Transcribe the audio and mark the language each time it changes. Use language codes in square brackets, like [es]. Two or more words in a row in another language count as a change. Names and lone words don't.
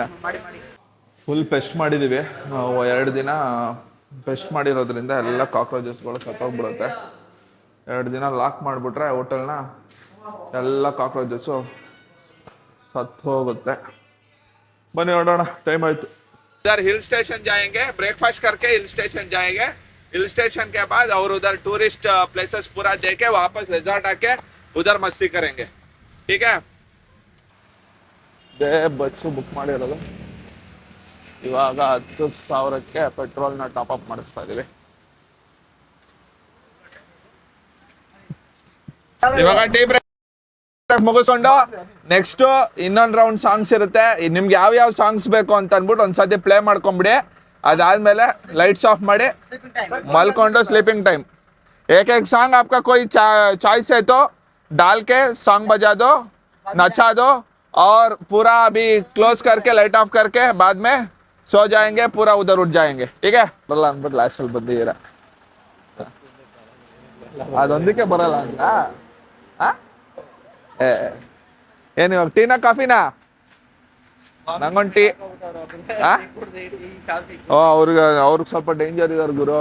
[en] full pest [kn] ಮಾಡಿದ್ದೀವಿ ನಾವು. 2 ದಿನ ಪೆಸ್ಟ್ ಮಾಡಿರೋದ್ರಿಂದ ಎಲ್ಲ ಕಾಕ್ರೋಚಸ್ಗಳು ಸತ್ತೋಗ್ಬಿಡುತ್ತೆ. 2 ದಿನ ಲಾಕ್ ಮಾಡಿಬಿಟ್ರೆ ಹೋಟೆಲ್ನ ಎಲ್ಲ ಕಾಕ್ರೋಚಸ್ಸು ಸತ್ತು ಹೋಗುತ್ತೆ. ಬನ್ನಿ ಹೊರಡೋಣ, ಟೈಮ್ ಆಯ್ತು. [hi] इधर [en] hill station [hi] जाएंगे, ब्रेकफास्ट करके [en] hill station [hi] जाएंगे. [en] hill station [hi] के बाद और उधर [en] tourist places [hi] पूरा देके वापस रिजॉर्ट आके उधर मस्ती करेंगे. ठीक है? [kn] ಬಸ್ಸು ಬುಕ್ ಮಾಡಿರೋದು. ಇವಾಗ 10,000ಕ್ಕೆ ಪೆಟ್ರೋಲ್ನ [en] top up [kn] ಮಾಡಿಸ್ತಾ ಇದೀವಿ. ಇವಾಗ [en] tea break [kn] ಮುಗಿಸ್ಕೊಂಡು ನೆಕ್ಸ್ಟ್ ಇನ್ನೊಂದು [en] round songs [kn] ಇರುತ್ತೆ. ನಿಮ್ಗೆ ಯಾವ ಸಾಂಗ್ಸ್ ಬೇಕು ಅಂತ ಅಂದ್ಬಿಟ್ಟು ಒಂದ್ಸತಿ ಪ್ಲೇ ಮಾಡ್ಕೊಂಬಿಡಿ. ಅದಾದ್ಮೇಲೆ [en] lights off [kn] ಮಾಡಿ ಮಲ್ಕೊಂಡು [en] sleeping time. [hi] एक सॉन्ग आपका कोई चॉइस है तो डाल के सॉन्ग बजा दो, नचा दो और पूरा अभी क्लोज करके [en] light off [hi] करके बाद में सो जाएंगे, पूरा उधर उठ जाएंगे. ठीक है? [kn] ಬರಲ್ಲ ಅಂದ್ಬಿಟ್ಟು ಲಾಸ್ಟಲ್ಲಿ ಬಂದಿದ್ದೀರಾ. ಅದೊಂದಕ್ಕೆ ಬರಲ್ಲ ಅಂತ ಏನು ಇವಾಗ ಟೀನಾ ಕಾಫಿನಾ? ನಂಗೊಂದು ಟೀ. ಅವ್ರಿಗೆ ಸ್ವಲ್ಪ ಡೇಂಜರ್ ಇದಾರೆ ಗುರು.